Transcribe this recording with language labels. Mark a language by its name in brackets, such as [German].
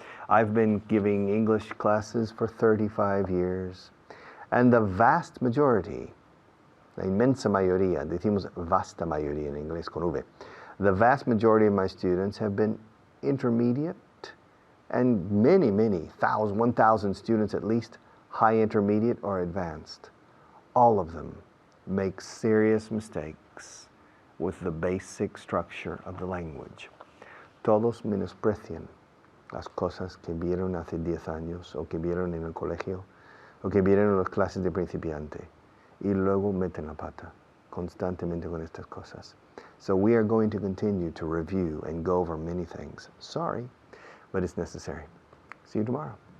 [English] I've been giving English classes for 35 years, and the vast majority, [Spanish] la inmensa mayoría, decimos vasta mayoría en inglés con V, [English] the vast majority of my students have been intermediate, and many, 1,000 students at least, high intermediate or advanced. All of them make serious mistakes with the basic structure of the language. [Spanish] Todos menosprecian las cosas que vieron hace 10 años o que vieron en el colegio o que vieron en las clases de principiante y luego meten la pata constantemente con estas cosas. [English] So we are going to continue to review and go over many things. Sorry, but it's necessary. See you tomorrow.